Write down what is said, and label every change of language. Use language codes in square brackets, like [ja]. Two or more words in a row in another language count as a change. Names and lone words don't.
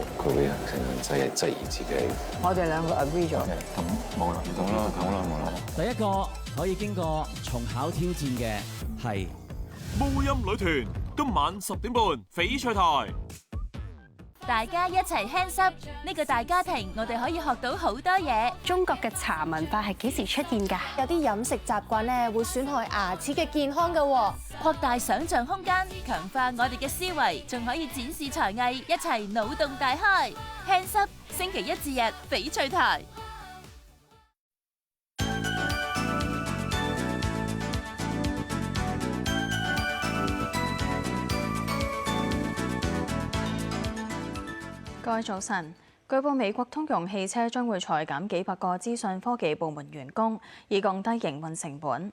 [yue] 佢會成日就係質疑自己。我哋兩個 agree 咗。咁冇啦，冇啦。第一個可以經過重考挑戰嘅係無音女團，今晚10點半翡翠台。大家一齊 [en] hands up， [yue] 呢個大家庭我哋可以學到好多嘢。中國嘅茶文化係幾時出現㗎？有啲飲食習慣咧會損害牙齒嘅健康㗎喎。擴大想像空間，強化我哋嘅思維，仲可以展示才藝，一齊腦洞大開。 [en] hands up， [yue] 星期一至日翡翠台。各位早晨，據報美國通用汽車將會裁減幾百個資訊科技部門員工，以降低營運成本。